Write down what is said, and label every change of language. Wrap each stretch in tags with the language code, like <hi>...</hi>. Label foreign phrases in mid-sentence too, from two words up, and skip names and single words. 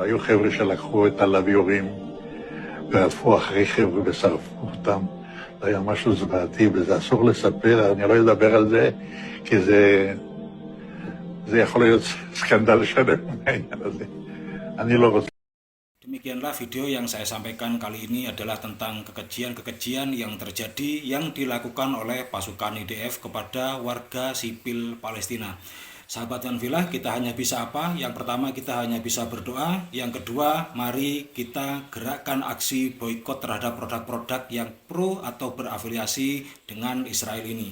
<he>היו חבר'ה שלקחו את הלוויורים ועפו אחרי חבר'ה ושרפו אותם. זה היה משהו זוועתי, וזה אסור לספר, אני לא אדבר על זה, כי זה יכול להיות סקנדל שלם מהעניין הזה. אני לא רוצה.</he> <id>Demikianlah video yang saya sampaikan kali ini adalah tentang kekejian-kekejian yang terjadi yang dilakukan oleh pasukan IDF kepada warga sipil Palestina. Sahabat Yanvila, kita hanya bisa apa? Yang pertama, kita hanya bisa berdoa. Yang kedua, mari kita gerakkan aksi boikot terhadap produk-produk yang pro atau berafiliasi dengan Israel ini.</id>